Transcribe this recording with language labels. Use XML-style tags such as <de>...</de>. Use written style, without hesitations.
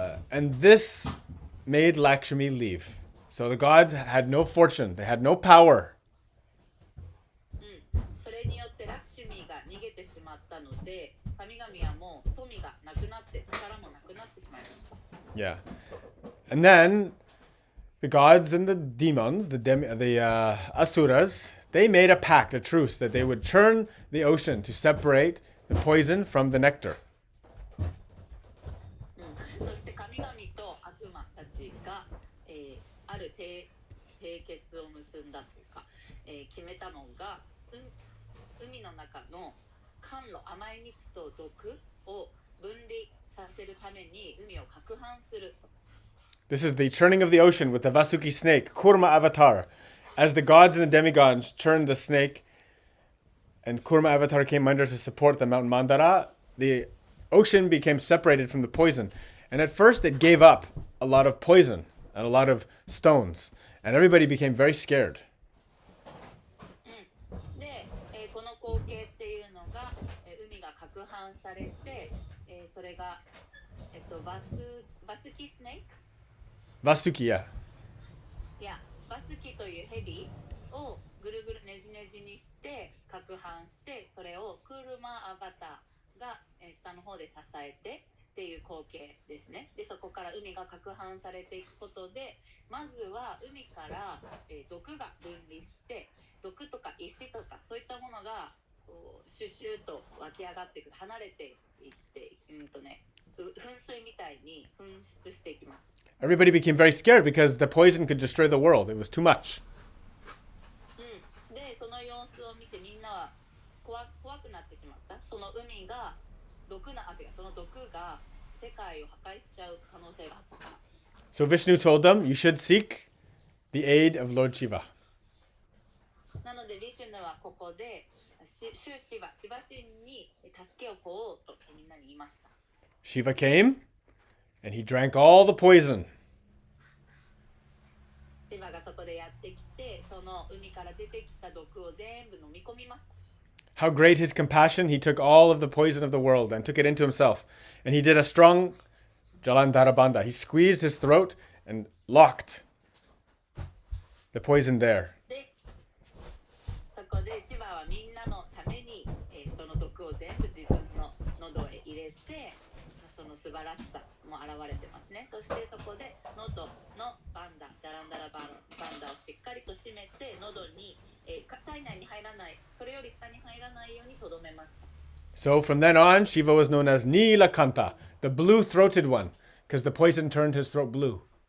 <en>And this made Lakshmi leave. So the gods had no fortune, they had no power.</en> <ja>それによってラクシュミーが逃げてしまったので、神々はもう富がなくなって力もなくなってしまいました。</ja> <en>Yeah. And then the gods and the demons, the asuras, they made a pact, a truce, that they would churn the ocean to separate the poison from the nectar.</en> <ja>そして神々と悪魔たちが、ある締結を結んだというか、決めたのが、海の中の甘露、甘い蜜と毒を分離させるために海を攪拌すると。</ja> <en>This is the churning of the ocean with the Vasuki snake, Kurma avatar. As the gods and the demigods churned the snake, and Kurma avatar came under to support the Mount Mandara, the ocean became separated from the poison. And at first it gave up a lot of poison and a lot of stones. And everybody became very scared.</en> <ja>で、この光景っていうのが、海が攪拌されて、それが、バスキスネーク</ja> <en>Vasuki, yeah.</en> <ja>いや、バスキというヘビをぐるぐるねじねじにして攪拌して、それをクールマアバターが下の方で支えてっていう光景ですね。で、そこから海が攪拌されていくことで、まずは海から毒が分離して、毒とか石とかそういったものがシュシューと湧き上がってくる、離れていって、噴水みたいに噴出していきます。</ja> <en>Everybody became very scared because the poison could destroy the world. It was too much.</en> <ja>で、その様子を見てみんなは怖くなってしまった。その海がその毒が世界を破壊しちゃう可能性があったから。</ja> <en>So Vishnu told them, you should seek the aid of Lord Shiva.</en> <ja>なので、ビシュヌはここで、シバ神に助けを請おうとみんなに言いました。</ja> <en>Shiva came, and he drank all the poison.</en> <ja>シバがそこでやってきて、その海から出てきた毒を全部飲み込みました。</ja> <en>How great his compassion, he took all of the poison of the world and took it into himself. And he did a strong Jalandharabandha. He squeezed his throat and locked the poison there.</en> <ja>で、そこでシバはみんなのために、その毒を全部自分の喉へ入れて、その素晴らしさも現れてますね。そしてそこで喉のバンダ、ジャランダラバンダをしっかりと締めて、喉に体内に入らない、それより下に入らないようにとどめました。</ja> <en>So from then on, Shiva was known as Nilakanta, the blue-throated one, because the poison turned his throat blue.</en>